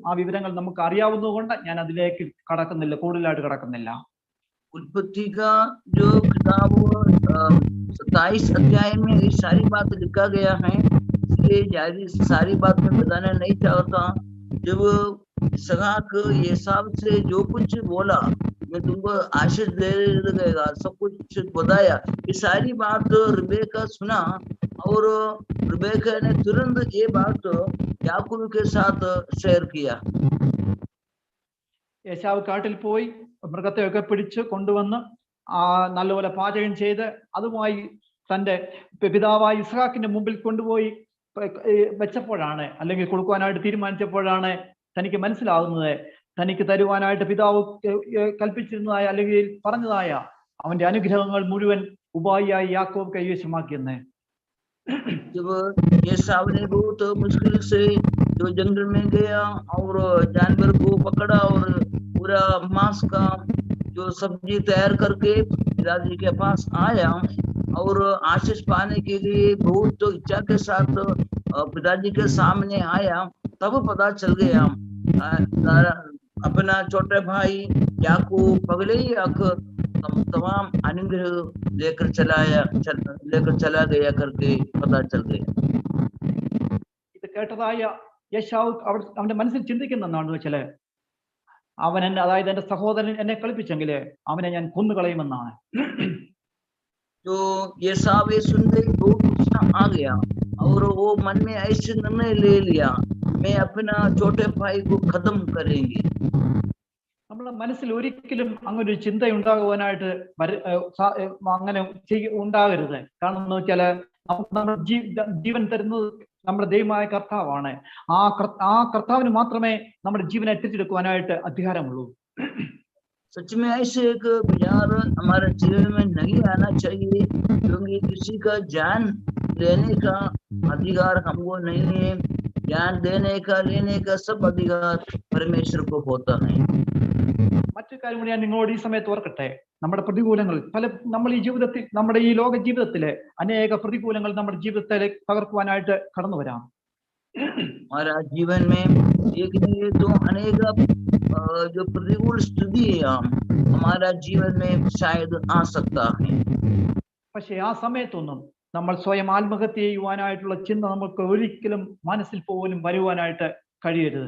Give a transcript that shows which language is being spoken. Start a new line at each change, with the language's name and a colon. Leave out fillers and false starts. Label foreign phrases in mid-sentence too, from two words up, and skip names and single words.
Malayalam: ആ വിവരങ്ങൾ നമുക്ക് അറിയാവുന്നതുകൊണ്ട് ഞാൻ അതിലേക്ക് കടക്കുന്നില്ല, കൂടുതലായിട്ട് കടക്കുന്നില്ല.
Hindi: उत्पत्ति का जो किताब 27 अध्याय में ये सारी बात लिखा गया है, इसलिए सारी बात में बताना नहीं चाहता। जब इसहाक एसाव से जो कुछ बोला, मैं तुमको आशीष दे देगा, सब कुछ बताया, ये सारी बात रिबेका सुना और रिबेका ने तुरंत ये बात याकूब के साथ शेयर किया।
Malayalam: യേശാവ് കാട്ടിൽ പോയി മൃഗത്തെയൊക്കെ പിടിച്ച് കൊണ്ടുവന്ന് നല്ലപോലെ പാചകം ചെയ്ത് അതുമായി തന്റെ പിതാവായ ഇസ്ഹാക്കിന്റെ മുമ്പിൽ കൊണ്ടുപോയി വെച്ചപ്പോഴാണ്, അല്ലെങ്കിൽ കൊടുക്കുവാനായിട്ട് തീരുമാനിച്ചപ്പോഴാണ് തനിക്ക് മനസ്സിലാകുന്നത് തനിക്ക് തരുവാനായിട്ട് പിതാവ് കൽപ്പിച്ചിരുന്നതായ അല്ലെങ്കിൽ പറഞ്ഞതായ അവന്റെ അനുഗ്രഹങ്ങൾ മുഴുവൻ ഉപായിയായി യാക്കോബ് കൈവശമാക്കിയെന്ന്.
Hindi: जब एसाव ने बहुत मुश्किल से जो जंगल में गया और जानवर को पकड़ा और पूरा मांस का जो सब्जी तैयार करके पिताजी के पास आया और आशीष पाने के लिए बहुत इच्छा के साथ पिताजी के सामने आया, तब पता चल गया अपना छोटे भाई याकूब पगले ही तमाम अनुग्रह लेकर चला गया करके पता चल गया।
Malayalam: ഇത് കേട്ടതായ യേശാവ് അവന്റെ മനസ്സിൽ ചിന്തിക്കുന്ന എന്താണെന്ന് വെച്ചാല് അവൻ എന്നെ, അതായത് എന്റെ സഹോദരൻ എന്നെ കളിപ്പിച്ചെങ്കില് അവനെ ഞാൻ കൊന്നുകളയുമെന്നാണ്.
Hindi: तो ये साव ये सुनते ही बहुत गुस्सा आ गया और वो मन में ऐसे निर्णय ले लिया, मैं अपना छोटे भाई को खत्म करेंगे।
Malayalam: നമ്മുടെ മനസ്സിൽ ഒരിക്കലും അങ്ങനെ ഒരു ചിന്ത ഉണ്ടാകുവാനായിട്ട് അങ്ങനെ ഉണ്ടാകരുത്. കാരണം എന്ന് വെച്ചാല് നമുക്ക് നമ്മുടെ ജീവൻ തരുന്നത് നമ്മുടെ ദൈവമായ കർത്താവാണ്. ആ കർത്താവിന് മാത്രമേ നമ്മുടെ ജീവനെ എത്തിച്ചെടുക്കുവാനായിട്ട് അധികാരമുള്ളൂ.
Hindi: सच में ऐसे एक विचार हमारे जीवन में नहीं आना चाहिए, क्योंकि किसी का जान लेने का अधिकार हमको नहीं है। जान देने का लेने का सब अधिकार परमेश्वर को होता है।
Malayalam: മറ്റൊരു കാര്യം കൂടി ഞാൻ നിങ്ങളോട് ഈ സമയത്ത് ഓർക്കട്ടെ. നമ്മുടെ പ്രതികൂലങ്ങൾ നമ്മൾ ഈ ജീവിതത്തിൽ, നമ്മുടെ ഈ ലോക ജീവിതത്തിലെ അനേക പ്രതികൂലങ്ങൾ നമ്മുടെ ജീവിതത്തിലെ തകർക്കുവാനായിട്ട് കടന്നു വരാം.
Hindi: हमारा जीवन में देखिए तो अनेक जो प्रतिकूल स्थिति हमारा जीवन में शायद आ सकता है।
Malayalam: പക്ഷെ ആ സമയത്തൊന്നും നമ്മൾ സ്വയം ആത്മഹത്യ ചെയ്യുവാനായിട്ടുള്ള ചിന്ത നമുക്ക് ഒരിക്കലും മനസ്സിൽ പോലും വരുവാനായിട്ട് കഴിയരുത്.